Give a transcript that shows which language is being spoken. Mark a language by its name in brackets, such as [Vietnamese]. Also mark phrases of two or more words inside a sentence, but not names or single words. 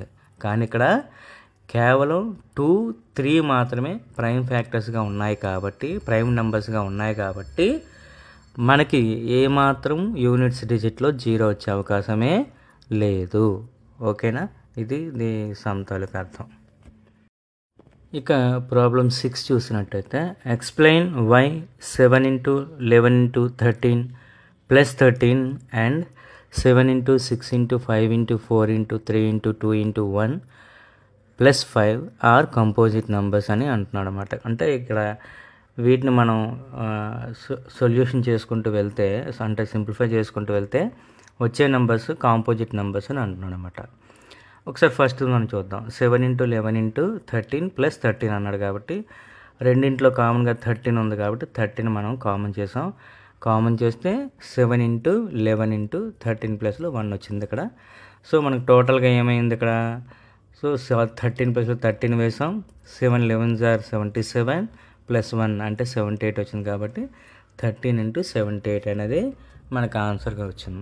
[Telugu] కానీ ఇక్కడ కేవలం 2 3 మాత్రమే [English] prime factorsగా [Telugu] ఉన్నాయి కాబట్టి, [English] prime numbersగా [Telugu] ఉన్నాయి కాబట్టి మనకి ఏమాత్రం [English] units digitలో [Telugu] 0 వచ్చే అవకాశమే లేదు. ఓకేనా, ఇది సమతాలకు అర్థం. ఇక ప్రాబ్లం 6 చూసినట్టయితే [English] explain why 7 into 11 into 13 plus 13 and 7 into 6 into 5 into 4 into 3 into 2 into 1 plus 5 are composite numbers [Telugu] అని అంటున్నాడు అన్నమాట. అంటే ఇక్కడ వీటిని మనం సొల్యూషన్ చేసుకుంటూ వెళ్తే, అంటే సింప్లిఫై చేసుకుంటూ వెళ్తే వచ్చే నెంబర్స్ [English] composite numbers [Telugu] అని అంటున్నాడు అన్నమాట. ఒకసారి ఫస్ట్ మనం చూద్దాం. [English] 7 into 11 into 13 plus 13 [Telugu] అన్నాడు కాబట్టి రెండింట్లో కామన్గా 13 ఉంది కాబట్టి 13 మనం కామన్ చేసాం. కామన్ చేస్తే [English] 7 into 11 into 13 [Telugu] ప్లస్లో 1 వచ్చింది ఇక్కడ. సో మనకు టోటల్గా ఏమైంది ఇక్కడ, సో 13 ప్లస్లో 13 వేసాం. [English] 7 11s are 77 plus 1 [Telugu] అంటే 78 వచ్చింది కాబట్టి [English] 13 into 78 [Telugu] అనేది మనకు ఆన్సర్గా వచ్చింది.